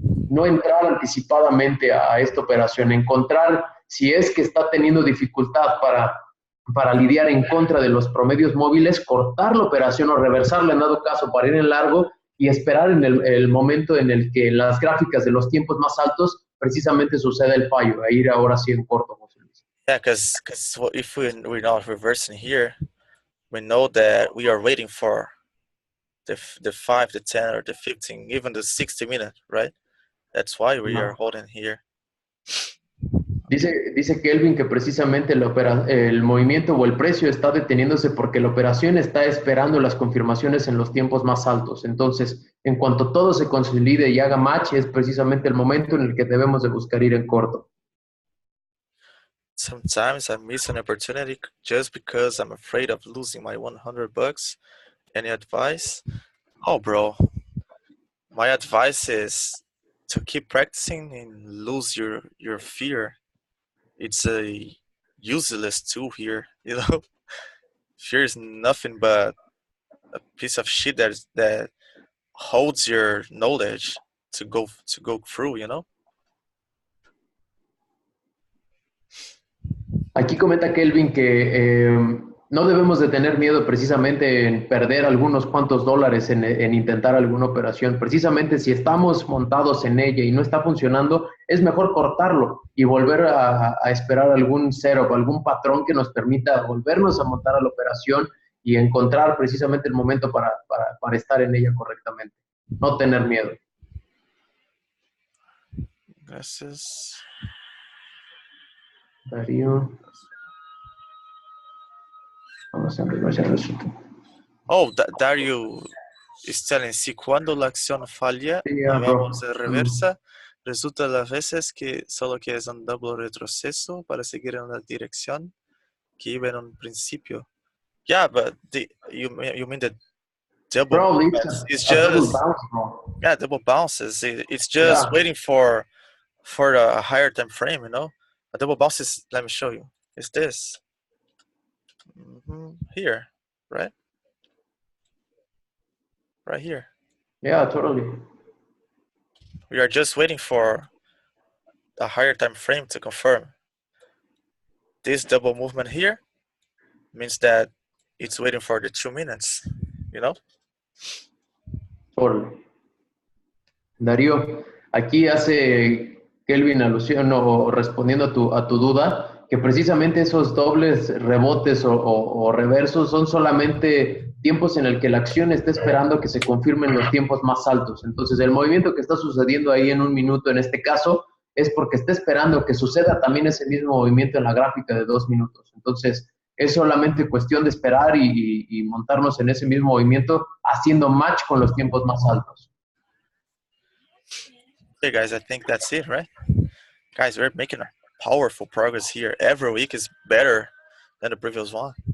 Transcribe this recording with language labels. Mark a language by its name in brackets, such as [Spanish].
[Spanish] No entrar anticipadamente a esta operación, encontrar si es que está teniendo dificultad para lidiar en contra de los promedios móviles, cortar la operación o reversarla en dado caso para ir en largo y esperar en el momento en el que en las gráficas de los tiempos más altos precisamente sucede el fallo, a ir ahora sí en corto, José Luis. [English] Yeah, because if we're not reversing here, we know that we are waiting for the 5, the 10, or the 15, even the 60 minute, right? That's why we are holding here. [Spanish] Dice Kelvin que precisamente el movimiento o el precio está deteniéndose porque la operación está esperando las confirmaciones en los tiempos más altos. Entonces, en cuanto todo se consolide y haga match, es precisamente el momento en el que debemos de buscar ir en corto. [English] Sometimes I miss an opportunity just because I'm afraid of losing my $100. Any advice? Oh, bro, my advice is to keep practicing and lose your fear. It's a useless tool here, you know. Fear is nothing but a piece of shit that holds your knowledge to go through, you know. [Spanish] Aquí comenta Kelvin que no debemos de tener miedo precisamente en perder algunos cuantos dólares en intentar alguna operación. Precisamente si estamos montados en ella y no está funcionando, es mejor cortarlo y volver a esperar algún setup, algún patrón que nos permita volvernos a montar a la operación y encontrar precisamente el momento para estar en ella correctamente. No tener miedo. Gracias. Darío. Vamos a ver el resultado. [English] Oh, Dario is telling, [Spanish] si cuando la acción falla y vamos de reversa, resulta las veces que solo quieres un doble retroceso para seguir en la dirección que iba en un principio. [English] Yeah, but you mean the double bounce? It's just double bounce, bro. Yeah, double bounces. It's just waiting for the higher time frame, you know. A double bounce is, let me show you. It's this here, right? Right here. Yeah, totally. We are just waiting for a higher time frame to confirm. This double movement here means that it's waiting for the 2 minutes, you know? Totally. [Spanish] Darío, aquí hace Kelvin alusión o respondiendo a tu duda, que precisamente esos dobles rebotes o reversos son solamente tiempos en el que la acción está esperando que se confirmen los tiempos más altos. Entonces, el movimiento que está sucediendo ahí en 1 minuto, en este caso, es porque está esperando que suceda también ese mismo movimiento en la gráfica de 2 minutos. Entonces, es solamente cuestión de esperar y montarnos en ese mismo movimiento, haciendo match con los tiempos más altos. [English] Okay, guys, I think that's it, right? Guys, we're making a powerful progress here. Every week is better than the previous one.